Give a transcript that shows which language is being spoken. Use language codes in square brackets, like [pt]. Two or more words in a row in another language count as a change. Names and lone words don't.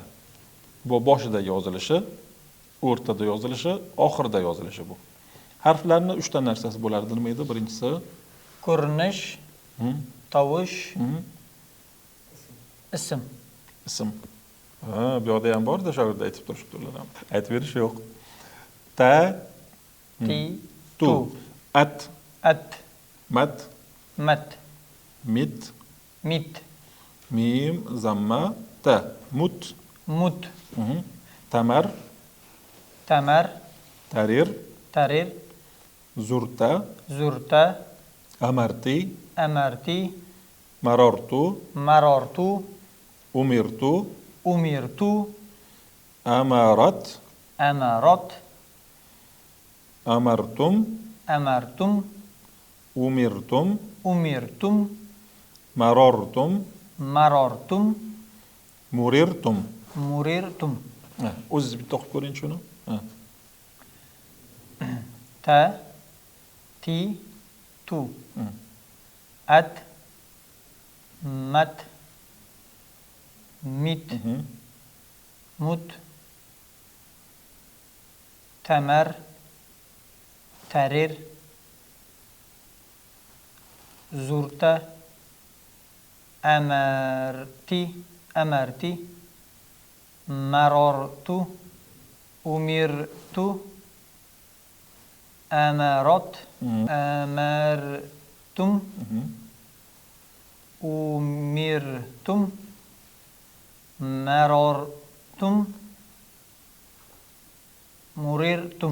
[uz] Bu boshida yozilishi, o'rtada yozilishi, oxirida yozilishi bu. Harflarning 3 ta narsasi bo'lardi. Nima edi? Birinchisi Ko'rinish, tovush, ism. Bu yoqda ham bor-da, shogirdlar aytib turishdi ular ham. Aytib berish yo'q. Ta, tu, at, mat, mit, mim, zamma, ta, mut, tamar, tarir, zurta, amarti, marortu, umirtu, amarat, amartum, umirtum, marortum, murirtum. O'zingiz bitta o'qib ko'ring shuni. Ta, ti, tu. At, mat, mit, mut, tamar, tarir, zurta, amarti, amarti, marartu, umirtu, amarat, amartum, umirtum, marartum, murirtum.